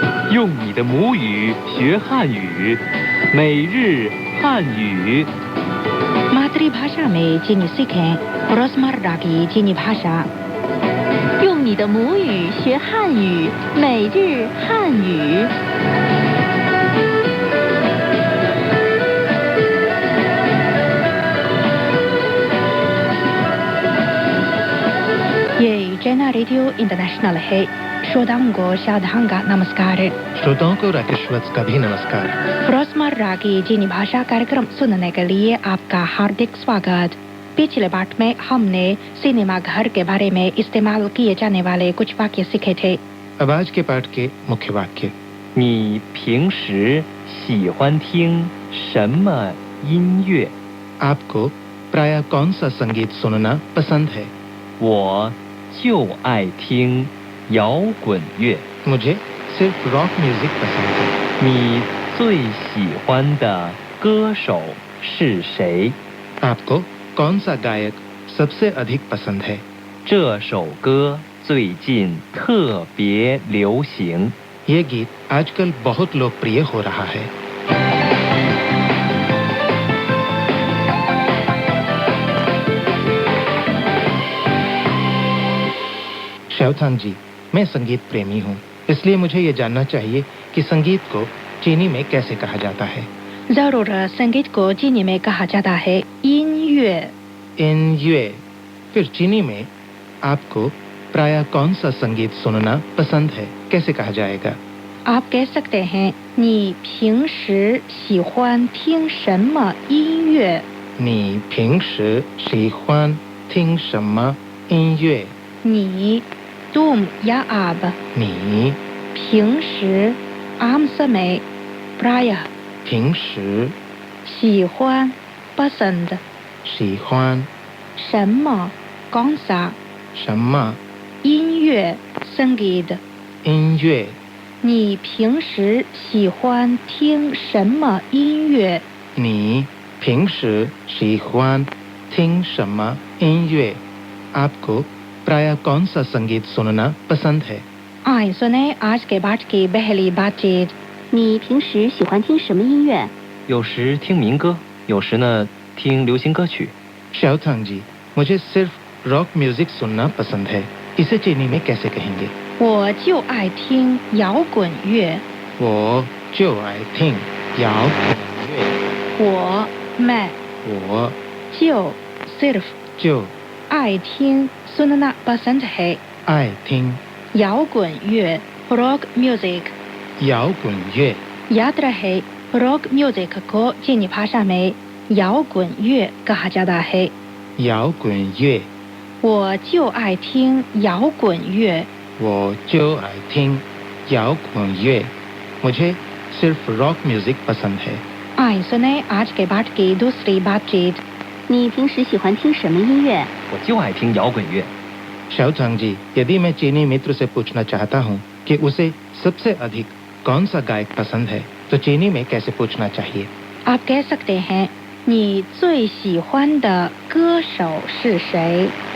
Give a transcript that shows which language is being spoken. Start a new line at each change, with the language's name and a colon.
Chinese: 用你的母语学汉语，每日汉语。
Hindi: मातृभाषा में चीनी सीखें रोजमर्रा की चीनी भाषा।
Chinese: 用你的母语学汉语，每日汉语。
Hindi: ये चैना रेडियो इंटरनेशनल है। श्रोताओं को साधारण का नमस्कार। श्रोताओं को राकेशवत्स का भी नमस्कार। रोजमर्रा की चीनी भाषा कार्यक्रम सुनने के लिए आपका हार्दिक स्वागत। पिछले पाठ में हमने सिनेमा घर के बारे में इस्तेमाल किए जाने वाले कुछ वाक्य सीखे थे। अब आज के पाठ के मुख्य वाक्य।
Chinese: 你平时喜欢听什么音乐？
Hindi: आपको प्रायः कौन सा संगीत सुनना पसंद है?
Chinese: 我就爱听摇滚乐。
Hindi: मुझे सिर्फ रॉक म्यूजिक पसंद है।
Chinese: 你最喜欢的歌手是谁？
Hindi: आपको कौन सा गायक सबसे अधिक पसंद है?
Chinese: 这首歌最近特别流行。
Hindi: ये गीत आजकल बहुत लोकप्रिय हो रहा है। शौथांग जी, मैं संगीत प्रेमी हूँ, इसलिए मुझे ये जानना चाहिए कि संगीत को चीनी में कैसे कहा जाता है। जरूर, संगीत को चीनी में कहा जाता है यिनयुए। यिनयुए। फिर चीनी में आपको प्रायः कौन सा संगीत सुनना पसंद है, कैसे कहा जाएगा? आप कह सकते हैं
Chinese: 你平时喜欢听什么音乐？你平时喜欢听什么音乐？
Hindi: 你 तुम या आप।
Chinese: 你
Hindi: 平时 आम समय प्रायः।
Chinese: 平时
Hindi: 喜欢 पसंद।
Chinese: 喜欢
Hindi: 什么 कौन सा।
Chinese: 什么
Hindi: 音乐 संगीत।
Chinese: 音乐？你平时喜欢听什么音乐？你平时喜欢听什么音乐?
Hindi: आपको प्रायः कौन सा संगीत सुनना पसंद है? आइए सुने आज के पाठ की पहली बातचीत।
Chinese: 你平时喜欢听什么音乐？有时听民歌，有时呢听流行歌曲。
Hindi: शाओथांग जी, मुझे सिर्फ रॉक म्यूजिक सुनना पसंद है। इसे चीनी में कैसे कहेंगे?
Chinese: 我就爱听摇滚乐。我就爱听摇滚乐。
Hindi: मैं
Chinese: 我
Hindi: 就 सिर्फ
Chinese: 就
Hindi: 爱听 सुनना पसंद है
Chinese: 爱听
English: 摇滚乐 rock music।
Chinese: 摇滚乐。
Hindi: याद रहे रॉक म्यूजिक को चीनी भाषा में 摇滚乐 कहा जाता है।
Chinese: 摇滚乐。我就爱听摇滚乐。我就爱听摇滚乐。
Hindi: मुझे सिर्फ रॉक म्यूजिक पसंद है। आइए सुने आज के पाठ की दूसरी बातचीत।
Chinese: 你平时喜欢听什么音乐？我就爱听摇滚乐。
Hindi: शाओथांग जी, यदि मैं चीनी मित्र से पूछना चाहता हूँ कि उसे सबसे अधिक कौन सा गायक पसंद है, तो चीनी में कैसे पूछना चाहिए? आप कह सकते हैं
Chinese: 你最喜欢的歌手是谁？